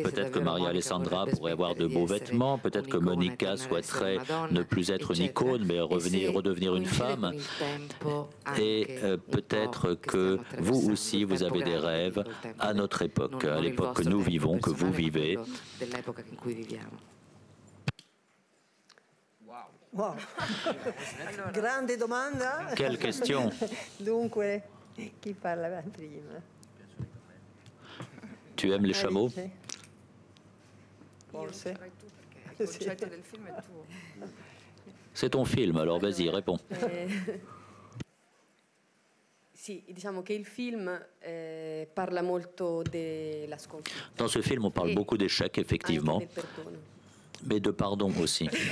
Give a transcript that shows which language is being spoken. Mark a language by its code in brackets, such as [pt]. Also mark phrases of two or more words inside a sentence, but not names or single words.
[fr] Peut-être que Maria Alessandra pourrait avoir de beaux vêtements, peut-être que Monica souhaiterait ne plus être une icône, mais redevenir une femme. Et peut-être que vous aussi, vous avez des rêves à notre époque, à l'époque que nous vivons, que vous vivez. Wow. [it] Grande domanda. [fr] Quelle question? [it] Dunque, chi parla prima? [fr] Tu aimes les chameaux? C'est ton film, alors vas-y, réponds. Dans ce film, on parle beaucoup d'échecs, effectivement, mais de pardon aussi.